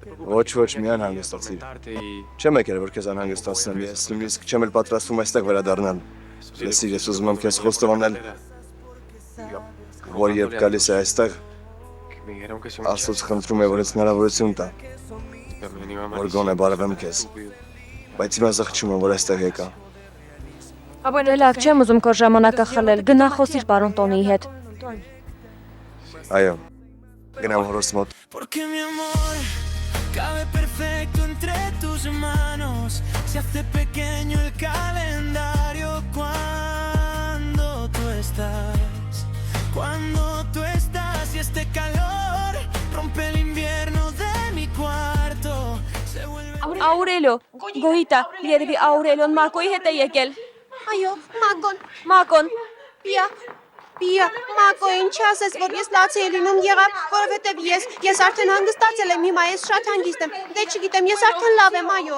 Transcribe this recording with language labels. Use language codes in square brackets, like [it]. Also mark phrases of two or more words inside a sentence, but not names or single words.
[hy] Ոչ, մի անհանգստացիր։ Չեմ եկել, որ քեզ անհանգստացնեմ, ես նույնիսկ չեմ էլ պատրաստվում այստեղ վերադառնալ։ Ես ուզում եմ քեզ խոստովանել, որ երբ գալիս է այստեղ, Աստծուց խնդրում եմ, որ ինձ հնարավորություն տա, որ գոնե բարևեմ քեզ։ Բայց հիմա զղջում եմ, որ այստեղ եկա։ Դե լավ, չեմ ուզում քո ժամանակը խլել, գնա խոսիր պարոն Տոնիի հետ։ Այո, գնամ հորս մոտ։ [es] Porque mi amor cabe perfecto entre tus manos. Se hace pequeño el calendario cuando tú estás. Cuando tú estás y este calor rompe el invierno de mi cuarto. Se vuelve [hy] Աուրելիո, Գոհիտա, երևի Աուրելիոն Մարկոյի հետ է եկել։ Այո, Մակոն, Պիա, Մակո, ինչ ասես, որ ես լաց էի լինում եղավ, որովհետև ես արդեն հանգստացել եմ, հիմա ես շատ հանգիստ եմ, դե չգիտեմ, ես արդեն լավ եմ, այո։